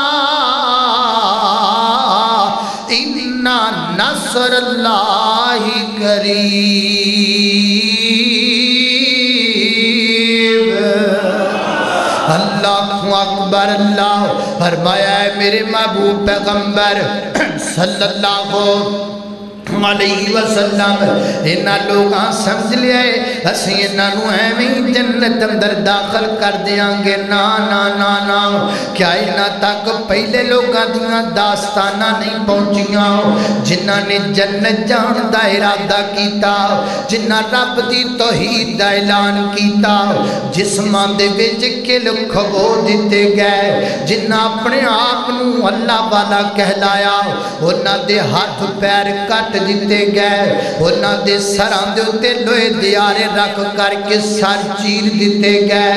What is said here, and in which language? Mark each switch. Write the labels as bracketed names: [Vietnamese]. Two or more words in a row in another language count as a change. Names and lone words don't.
[Arabic] إن نصر الله قريب. الله أكبر. [Punjabi] اللہ فرمایا ہے میرے محبوب پیغمبر [Arabic] صلى الله عليه وسلم [Punjabi] انہاں لوگاں سمجھ لیا اسیں انہاں نوں ایویں جنت اندر داخل کر دیں گے. نا نا نا نا، کیا انہاں تک پہلے لوگاں دیاں داستاناں نہیں پہنچیاں جنہاں نے جنت جان دا ارادہ کیتا، جنہاں رب دی توحید دا اعلان کیتا، جسماں دے وچ کل کھبو دتے گئے، جنہاں اپنے آپ نوں اللہ والا کہلایا، انہاں دے ہاتھ پیر کٹ دتے گئے، انہاں دے سراں دے اتے لوہے دے آرے رکھ کرکے سر چیر دتے گئے.